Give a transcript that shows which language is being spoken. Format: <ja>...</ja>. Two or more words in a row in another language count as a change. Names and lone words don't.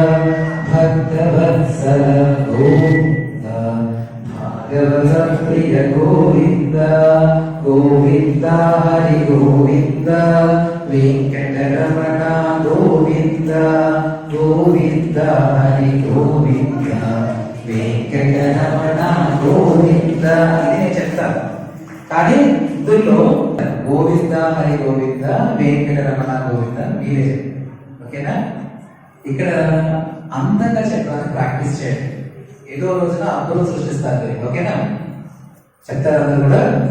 <sa>भक्तवत्सल गोविंद भागवत प्रिय गोविंद गोविंद हरि गोविंद वेंकटरमण गोविंद गोविंद हरि गोविंद वेंकटरमण गोविंद</sa> <te>ఇదే చెప్తారు కానీ ఇందులో</te> <sa>గోవింద హరి గోవింద వెంకటరమణ గోవింద</sa> <te>మీరే ఓకేనా. ఇక్కడ అందంగా చెప్పడానికి ప్రాక్టీస్ చేయండి. ఏదో రోజున అందరూ సృష్టిస్తారు. ఓకేనా, చెప్తారు అందరూ కూడా.</te>